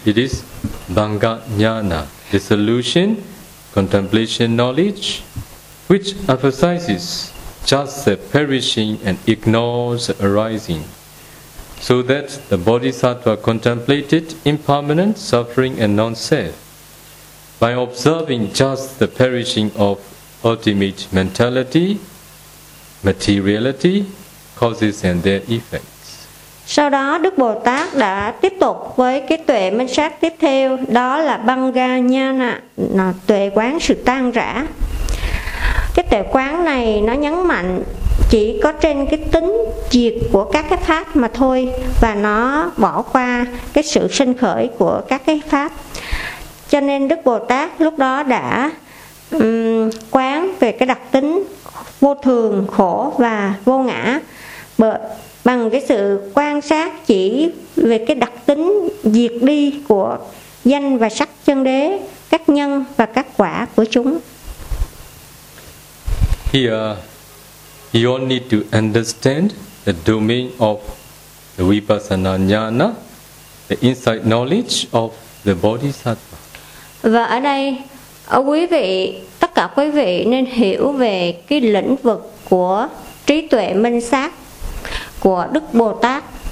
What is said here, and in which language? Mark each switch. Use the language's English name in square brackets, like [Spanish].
[English] It is Bhanga Jnana, dissolution, contemplation knowledge, which emphasizes just the perishing and ignores the arising, so that the Bodhisattva contemplated impermanent suffering and non-self. By observing just the perishing of ultimate mentality, materiality, causes and their effects. [Vietnamese] Sau đó Đức Bồ Tát đã tiếp tục với cái tuệ minh sát tiếp theo, đó là Bangga Nhana, là tuệ quán sự tan rã. Cái tuệ quán này nó nhấn mạnh chỉ có trên cái tính diệt của các cái pháp mà thôi, và nó bỏ qua cái sự sinh khởi của các cái pháp. Cho nên Đức Bồ Tát lúc đó đã quán về cái đặc tính vô thường, khổ và vô ngã bằng cái sự quan sát chỉ về cái đặc tính diệt đi của danh và sắc chân đế, các nhân và các quả của chúng. [English] Here, you all need to understand the domain of the Vipassana Jnana, the inside knowledge of the Bodhisattva. [Vietnamese] Và ở đây, quý vị, tất cả quý vị nên hiểu về cái lĩnh vực của trí tuệ minh sát của Đức Bồ Tát.